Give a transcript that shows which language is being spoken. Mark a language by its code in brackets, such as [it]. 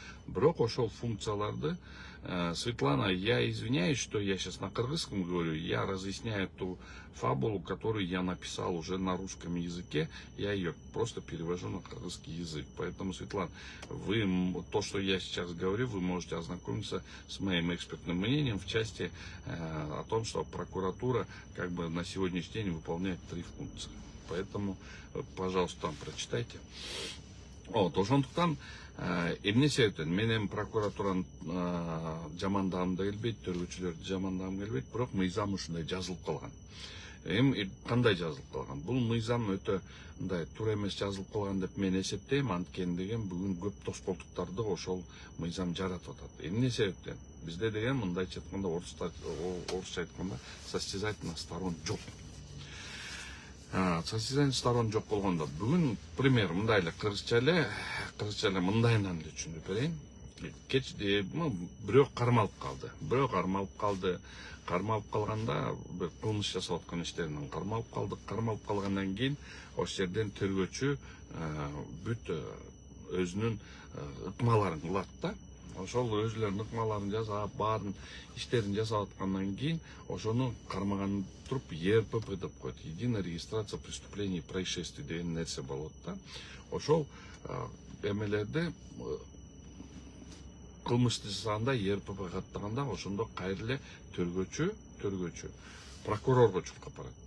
[ky] Бирок ошол функцияларды [ru] Светлана, я извиняюсь, что я сейчас на кыргызском говорю, я разъясняю ту фабулу, которую я написал уже на русском языке, я ее просто перевожу на кыргызский язык. Поэтому, Светлана, то, что я сейчас говорю, вы можете ознакомиться с моим экспертным мнением в части о том, что прокуратура как бы на сегодняшний день выполняет 3 функции. Поэтому, пожалуйста, там прочитайте. [ky] Ошондуктан эмне себептен мен эми прокуратураны жамандагым да келбейт, төргөчүлөрдү жамандагым келбейт, бирок мыйзам ушундай жазылып калган. Эми кандай жазылып калган? Бул мыйзам өтө мындай туура эмес жазылып калган деп мен эсептейм, анткени деген бүгүн көп тоскоолдуктарды ошол мыйзам жаратып атат. Эмне себептен? Бизде деген мындайча айтканда орусча айтканда [ru] состязательных сторон [ky] жок. [ru] Состязательных сторон [ky] жок болгондо бүгүн пример мындай эле кыргызча эле мындайынан эле түшүндүрүп берейин. Бирөө кармалып калды. Кармалып калганда бир кылмыш жасап аткан иштеринен кармалып калдык. Кармалып калгандан кийин ошол жерден тергөөчү бүт өзүнүн ыкмаларын кылат да. Ошол өзүлөрүнүн ыкмаларын жасап, баарын иштерин жасап аткандан кийин ошону кармаган туруп ЕРПП деп коет. [ru] Единая регистрация преступлений и происшествий [ky] деген нерсе болот да. Ошол эмелерди кылмышты жасаганда ЕРПП каттаганда ошондо кайра эле тергөөчү прокурорго чуркап барат.